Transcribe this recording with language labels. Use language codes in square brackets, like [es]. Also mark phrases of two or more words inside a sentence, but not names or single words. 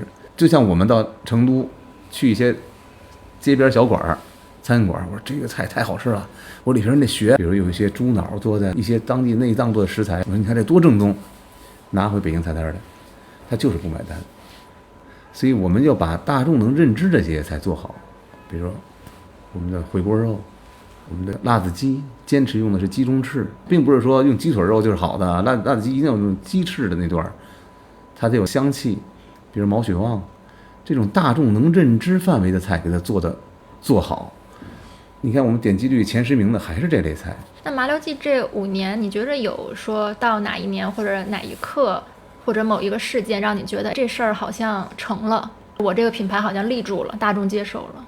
[zh] 就像我們到成都去一些街邊小館、餐館，我說這個菜太好吃了，我裡邊那血，比如有一些豬腦做在一些當地內臟做的食材，我說你看這多正宗，拿回北京菜單來，他就是不買單。所以我們要把大眾能認知的這些菜做好，比如說我們的回鍋肉，我們的辣子雞，堅持用的是雞中翅，並不是說用雞腿肉就是好的，辣子雞一定要用雞翅的那段，它得有香氣，比如毛血旺。這種大眾能認知範圍的菜給它做好，你看我們點擊率前10名的還是這類菜。那麻六記這5年，你覺得有說到哪一年或者哪一刻或者某一個事件讓你覺得這事兒好像成了，我這個品牌好像立住了，大眾接受了？